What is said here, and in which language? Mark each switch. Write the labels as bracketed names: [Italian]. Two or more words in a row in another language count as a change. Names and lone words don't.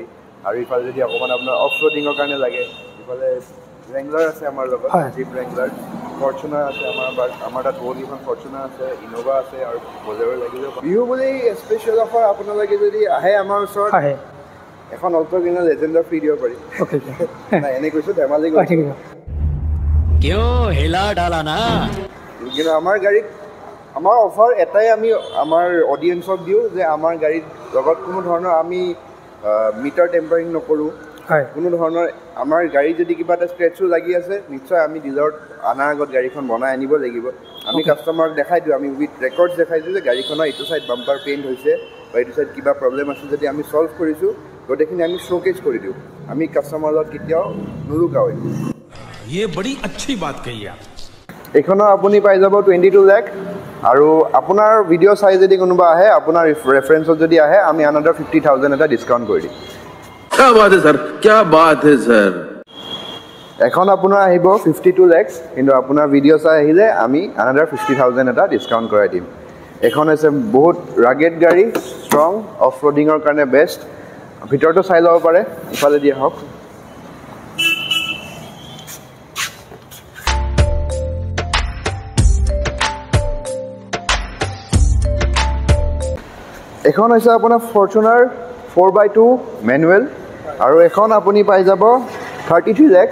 [Assamese] আৰু ইফালে যদি অকণমান আপোনাৰ [English] off roading [Assamese] কাৰণে লাগে, ইফালে ৰেংলাৰ আছে আমাৰ লগত, জিপ ৰেংলাৰ, ফৰ্চুনাৰ আছে আমাৰ তাত বহুতকেইখন ফৰ্চুনাৰ আছে, ইন'ভা আছে আৰু বলেৰ লাগিব। বিহু বুলি [English] special offer [Assamese] আপোনালোকে যদি আহে আমাৰ ওচৰত এখন অল্টো কিনা লেজেণ্ডৰ ফ্ৰী দিব পাৰি। নাই এনে কৈছোঁ ধেমালি কৰিছোঁ। [Hindi] क्यों हिला डाला ना। [Assamese] কিন্তু আমাৰ গাড়ীত আমাৰ অফাৰ এটাই আমি আমাৰ অডিয়েঞ্চক দিওঁ যে আমাৰ গাড়ীৰ লগত কোনো ধৰণৰ আমি [English] meter tampering [Assamese] নকৰোঁ। কোনো ধৰণৰ আমাৰ গাড়ী যদি কিবা এটা স্ক্ৰেচো লাগি আছে, নিশ্চয় আমি ডিলাৰত অনাৰ আগত গাড়ীখন বনাই আনিব লাগিব। আমি কাষ্টমাৰক দেখাই দিওঁ, আমি [English] with records [Assamese] দেখাই দিওঁ যে গাড়ীখনৰ এইটো [English] side bumper paint [Assamese] হৈছে বা এইটো ছাইড কিবা প্ৰব্লেম আছে যদি আমি চল্ভ কৰিছোঁ, গোটেইখিনি আমি শ্ব'কেজ কৰি দিওঁ। আমি কাষ্টমাৰৰ লগত কেতিয়াও নুলুকাওঁ। [Hindi] ये बड़ी अच्छी बात कही आप। [Assamese] এইখনৰ আপুনি পাই যাব 22 লাখ। আৰু আপোনাৰ ভিডিঅ' চাই যদি কোনোবা আহে, আপোনাৰ ৰেফাৰেঞ্চত যদি আহে, আমি আনাদাৰ 50,000 এটা ডিছকাউণ্ট কৰি দিম। [Hindi] क्या बात है सर, क्या बात है सर। [Assamese] এখন আপোনাৰ আহিব 52 লাখ, কিন্তু আপোনাৰ ভিডিঅ' চাই আহিলে আমি আনাদাৰ 50,000 এটা ডিছকাউণ্ট কৰাই দিম। এখন হৈছে বহুত ৰাগেড গাড়ী, ষ্ট্ৰং, [English] off roading [Assamese] কাৰণে বেষ্ট। ভিতৰতো চাই ল'ব পাৰে, ইফালে দিয়া হওক। এখন হৈছে আপোনাৰ ফৰ্চুনাৰ 4x2 মেনুৱেল, আৰু এখন আপুনি পাই যাব 33 লাখ।